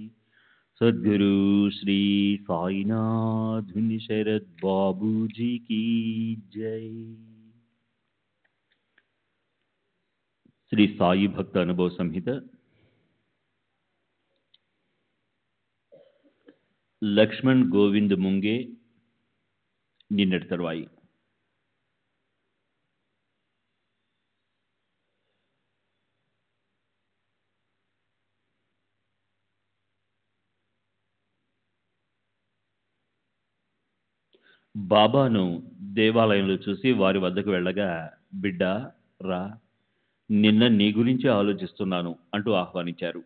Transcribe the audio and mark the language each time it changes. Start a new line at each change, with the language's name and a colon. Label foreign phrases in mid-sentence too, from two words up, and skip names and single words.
Hindi: सद्गुरु श्री साईनाथ शरद बाबू जी की जय।
Telugu: శ్రీ సాయి భక్త అనుభవ సంహిత లక్ష్మణ్ గోవింద్ ముంగే నిన్నటి తరువాయి. బాబాను దేవాలయంలో చూసి వారి వద్దకు వెళ్ళగా, బిడ్డ రా, నిన్న నీ గురించి ఆలోచిస్తున్నాను అంటూ ఆహ్వానించారు.